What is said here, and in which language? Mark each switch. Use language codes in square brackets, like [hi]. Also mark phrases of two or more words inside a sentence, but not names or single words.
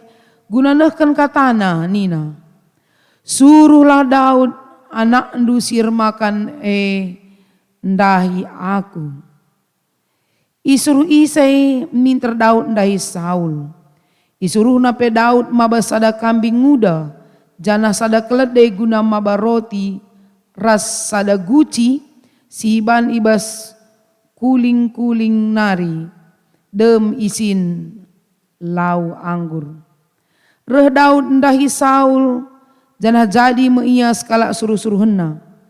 [btx] Gunanahkan katana nina. Suruhlah Daud anak ndusir makan ndahi aku. Isuruh Isai minter Daud ndahi Saul. Isuruh nape Daud mabas ada kambing muda, jana sada keledai guna maba roti, ras sada guci, siban ibas kuling-kuling nari, dem isin lau anggur. Reh Daud ndahi Saul, jana jadi meias kala suruh-suruh henna.